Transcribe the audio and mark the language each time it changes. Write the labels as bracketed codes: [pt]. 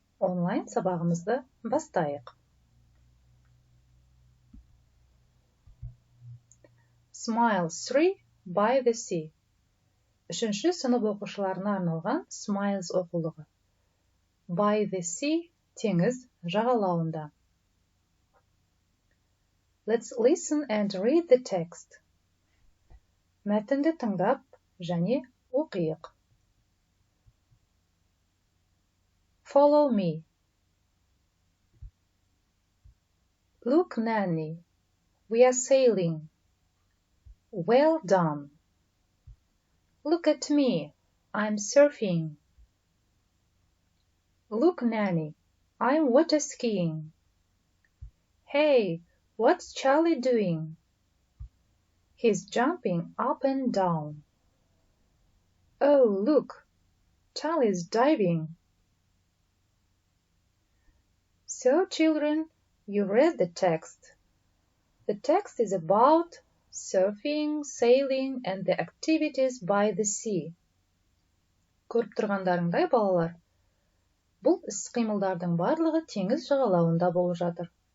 [kk] Онлайн сабағымызды бастайық. [en] Smile 3 by the sea. [kk] Үшінші сынып оқушыларына арналған Smiles оқулығы. [en] By the sea, [kk] теңіз жағалауында. [en] Let's listen and read the text. [kk] Мәтінді тыңдап және оқиық. [en] Follow me. Look, Nanny, we are sailing. Well done. Look at me, I'm surfing. Look, Nanny, I'm water skiing. Hey, what's Charlie doing? He's jumping up and down. Oh, look, Charlie's diving. So, children, you read the text. The text is about surfing, sailing, and the activities by the sea. [kk] Көріп тұрғандарыңдай, балалар, бұл іс-қимылдардың барлығы теңіз жағалауында болып жатыр.